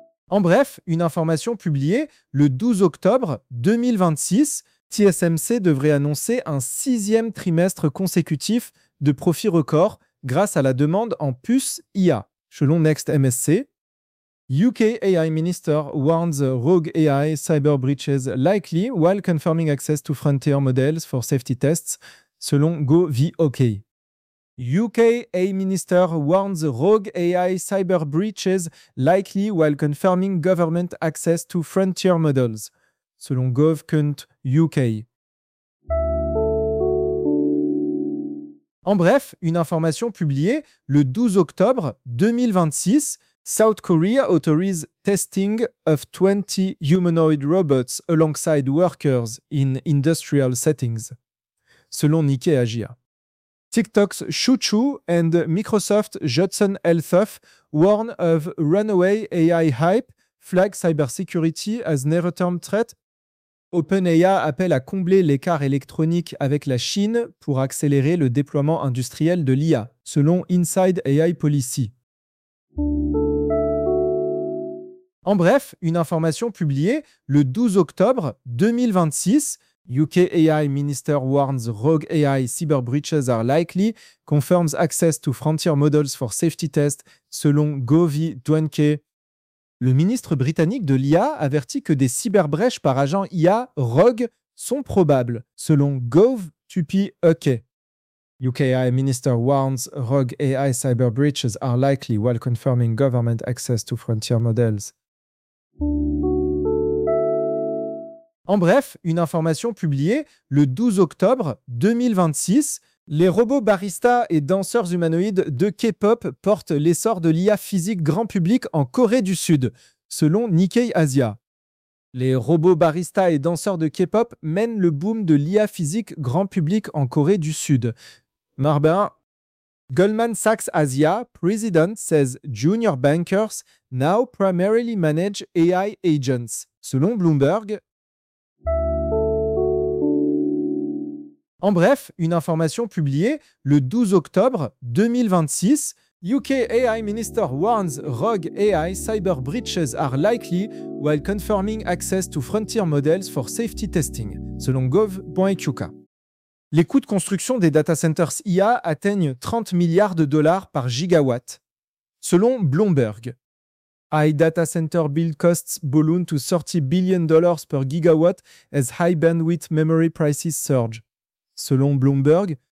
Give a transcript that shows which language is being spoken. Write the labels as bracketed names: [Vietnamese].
[French] En bref, une information publiée le 12 octobre 2026, TSMC devrait annoncer un sixième trimestre consécutif de profits records grâce à la demande en puces IA, selon NextMSC. [English] UK AI Minister warns rogue AI cyber breaches likely while confirming access to frontier models for safety tests, selon GovOK. UK AI Minister warns rogue AI cyber breaches likely while confirming government access to frontier models, selon GovCunt.UK. [French] En bref, une information publiée le 12 octobre 2026, [English] South Korea authorizes testing of 20 humanoid robots alongside workers in industrial settings, selon Nikkei Asia. TikTok's ChuChu and Microsoft Judson Althoff warn of runaway AI hype, flag cybersecurity as near-term threat. [French] OpenAI appelle à combler l'écart électronique avec la Chine pour accélérer le déploiement industriel de l'IA, selon Inside AI Policy. En bref, une information publiée le 12 octobre 2026, [English] UK AI Minister warns rogue AI cyber breaches are likely, confirms access to frontier models for safety tests, selon GovDuanke. [French] Le ministre britannique de l'IA avertit que des cyberbrèches par agent IA rogue sont probables, selon GovTupiUK. [English] UK AI Minister warns rogue AI cyber breaches are likely while confirming government access to frontier models. [French] En bref, une information publiée le 12 octobre 2026, les robots baristas et danseurs humanoïdes de K-pop portent l'essor de l'IA physique grand public en Corée du Sud, selon Nikkei Asia. Les robots baristas et danseurs de K-pop mènent le boom de l'IA physique grand public en Corée du Sud. [English] Marbin, Goldman Sachs Asia, President says junior bankers now primarily manage AI agents, selon Bloomberg. [French] En bref, une information publiée le 12 octobre 2026, [English] UK AI Minister warns rogue AI cyber breaches are likely while confirming access to frontier models for safety testing, selon gov.uk. [French] Les coûts de construction des data centers IA atteignent 30 milliards de dollars par gigawatt, selon Bloomberg. [English] High data center build costs balloon to $30 billion per gigawatt as high bandwidth memory prices surge, selon Bloomberg.